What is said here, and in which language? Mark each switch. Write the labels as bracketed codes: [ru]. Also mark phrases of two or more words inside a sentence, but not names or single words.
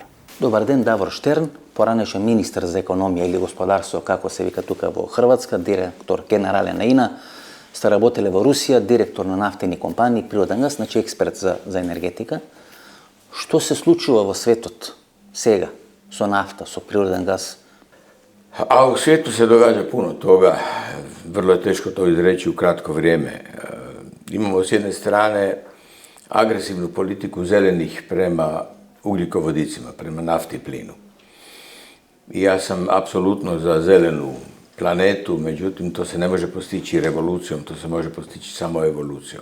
[mk] Добар ден, Давор Штерн, поранешен министар за економија или господарство, како се вика тука во Хрватска, директор генерален на ИНА, сте работеле во Русија, директор на нафтени компании, природен газ, значи експерт за енергетика. Што се случува во светот сега со нафта, со природен газ? [hr] A u svijetu se događa puno toga, vrlo je teško to izreći u kratko vrijeme. Imamo s jedne strane agresivnu politiku zelenih prema ugljikovodicima, prema nafti i plinu. I ja sam apsolutno za zelenu planetu, međutim to se ne može postići revolucijom, to se može postići samo evolucijom.